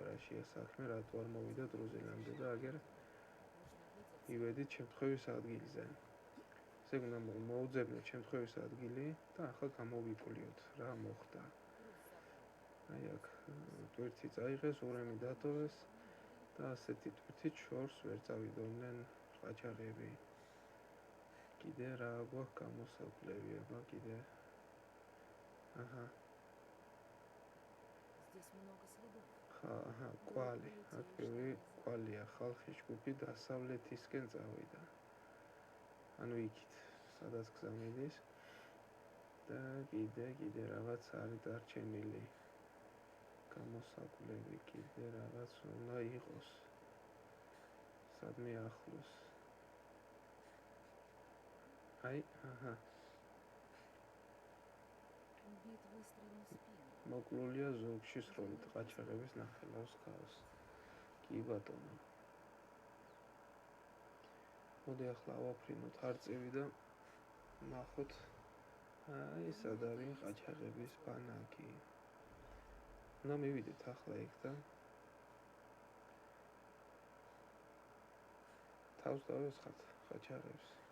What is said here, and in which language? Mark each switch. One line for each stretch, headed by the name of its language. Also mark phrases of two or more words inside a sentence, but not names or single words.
Georgian: რაშია საქმე რატო არ მოვიდა დრუზილამდე და აგერ ივედით შემთხვევის ადგილზე ესე უნდა მოუძებნოთ შემთხვევის ადგილი და ახლა გამოვიკვლიოთ რა მოხდა აი აქ ტვირთი წაიღეს ურემი დატოვეს და ასეთი ტვირთით შორს ვერ წავიდოდნენ ყაჩაღები კიდე რა გვაქვს გამოსაკვლევიება კიდე აჰა
Russian: Здесь много следов.
Georgian: აჰა კვალი აქ ბევრი კვალია ხალხი ჯგუფი დასავლეთისკენ წავიდა ანუ იქით სადაც გზა მიდის და კიდე რაღაც არის დარჩენილი გამოსაკვლევი კიდე რაღაც უნდა იყოს სადმე ახლოს. აი, აჰა.
Russian: Убит выстрелом в спину.
Georgian: მოკლულია ზურგში სროლით ყაჩაღების ნახელავს ქავს. კი ბატონო. მოდი ახლა ავაფრინოთ არწივი და ნახოთ. აი, სად არის ყაჩაღების ბანაკი. უნდა მივიდეთ ახლა იქ და თავს დავესხათ ყაჩაღებს.